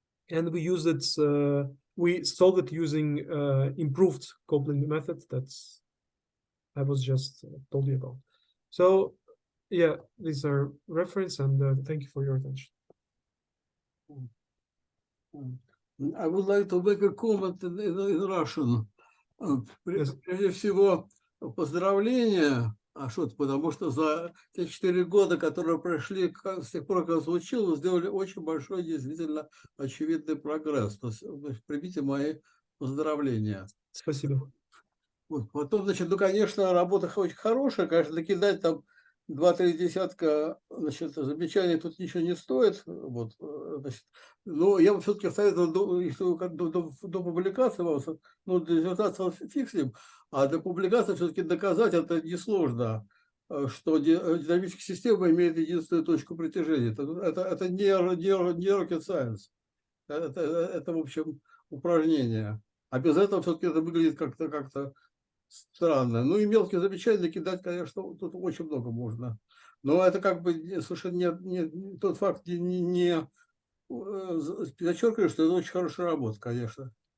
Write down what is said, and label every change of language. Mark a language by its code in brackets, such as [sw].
[en] And we used it, we solved it using improved coupling method that's I was just told you about. So yeah, these are reference, and thank you for your attention. I would like to make a comment in Russian. Yes. [ru] Прежде всего, поздравления, Ашот, потому что за те 4 года, которые прошли с тех пор, как звучил, вы сделали очень большой, действительно очевидный прогресс. То есть, примите мои поздравления. Спасибо. Вот. Потом, значит, ну, конечно, работа очень хорошая, конечно, накидать там 2-3 десятка, значит, замечаний тут ничего не стоит. Вот, значит, но я бы все-таки советовал, если до публикации вам, ну, до диссертации фиг с ним, а до публикации все-таки доказать это несложно, что динамическая система имеет единственную точку притяжения. Это не [en] rocket science. [ru] Это, в общем, упражнение. А без этого все-таки это выглядит как-то странно. Ну и мелкие замечания кидать, конечно, тут очень много можно. Но это как бы совершенно не тот факт не подчеркиваю, что это очень хорошая работа, конечно.